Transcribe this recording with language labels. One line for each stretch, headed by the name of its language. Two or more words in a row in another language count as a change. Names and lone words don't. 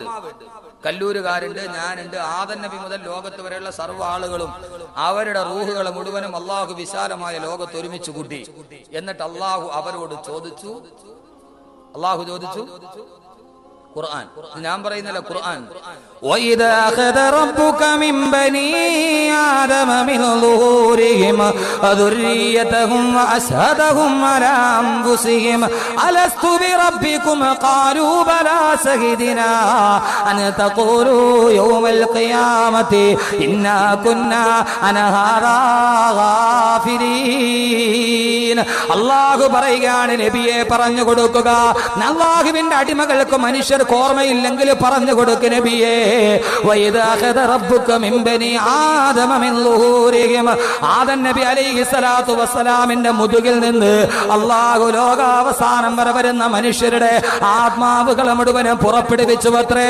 Malayalam: കല്ലൂരുകാരുണ്ട്, ഞാനുണ്ട്. ആദം നബി മുതൽ ലോകത്ത് വരെയുള്ള സർവ്വ ആളുകളും അവരുടെ റൂഹുകളെ മുഴുവനും അല്ലാഹു വിശാലമായ ലോകത്ത് ഒരുമിച്ച് കൂട്ടി. എന്നിട്ട് അല്ലാഹു അവരോട് ചോദിച്ചു. ഖുർആൻ, ഞാൻ പറയുന്നില്ല, ഖുർആൻ.
Arabic: وَإِذَا أَخَذَ رَبُّكَ مِنْ بَنِي آدَمَ مِنْ ظُهُورِهِمْ ذُرِّيَّتَهُمْ وَأَشْهَدَهُمْ عَلَى أَنْفُسِهِمْ أَلَسْتُ بِرَبِّكُمْ قَالُوا بَلَى شَهِدْنَا أَنْ تَقُولُوا يَوْمَ الْقِيَامَةِ إِنَّا كُنَّا عَنْ هَذَا غَافِلِينَ.
Malayalam: അല്ലാഹു പറയുകയാണ്, നബിയെ പറഞ്ഞു കൊടുക്കുക, അല്ലാഹുവിന്റെ അടിമകൾക്ക് മനുഷ്യർക്ക് ഓർമ്മയില്ലെങ്കിൽ പറഞ്ഞു കൊടുക്ക് നബിയെ. ആദം നബി
Arabic: عليه الصلاة والسلام
Malayalam: മുതുകിൽ നിന്ന് അല്ലാഹു ലോകാവസാനം വരെ വരുന്ന മനുഷ്യരുടെ ആത്മാവുകളെ മുഴുവനും പുറപ്പെടുവിച്ചു അത്രേ.